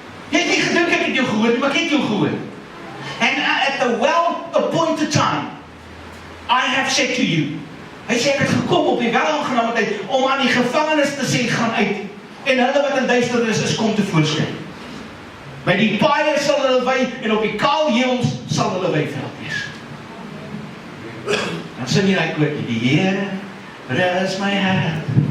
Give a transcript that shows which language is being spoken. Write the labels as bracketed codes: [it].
[af] Jy het nie gedink ek het jou gehoor nie, maar ek het jou gehoor. [en] And at the well-appointed time, I have said to you. [af] Hy sê ek het gekom op die welaangename tyd om aan die gevangenes te sê gaan uit. En hulle wat in duisternis is, kom tevoorskyn. By die paaie sal hulle wy en op die kaal heuwels sal hulle weiveld wees. Dan sing jy daai koortjie, die Here is my hart.